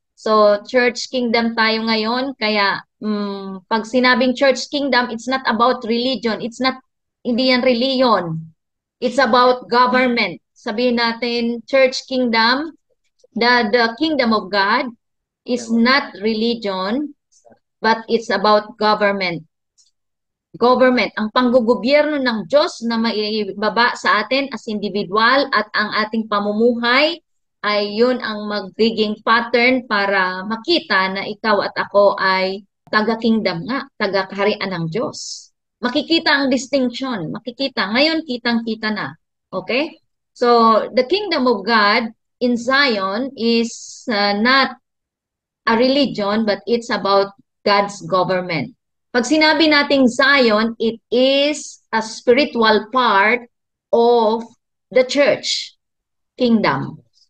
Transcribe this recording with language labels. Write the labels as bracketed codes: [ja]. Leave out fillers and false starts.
[tl] So, church kingdom tayo ngayon, kaya pag sinabing church kingdom, [en] it's not about religion, [tl] hindi yan religion. [en] It's about government. [tl] Sabihin natin, [en] church kingdom, the kingdom of God is not religion, but it's about government. [tl] Government, ang panggugobyerno ng Diyos na maibaba sa atin as individual at ang ating pamumuhay ay yun ang magiging pattern para makita na ikaw at ako ay taga-kingdom nga, taga-kaharian ng Diyos. Makikita ang distinction, makikita. Ngayon, kitang-kita na. Okay? [en] So, the kingdom of God in Zion is not a religion, but it's about God's government. [tl] Pag sinabi nating [en] Zion, it is a spiritual part of the church kingdom.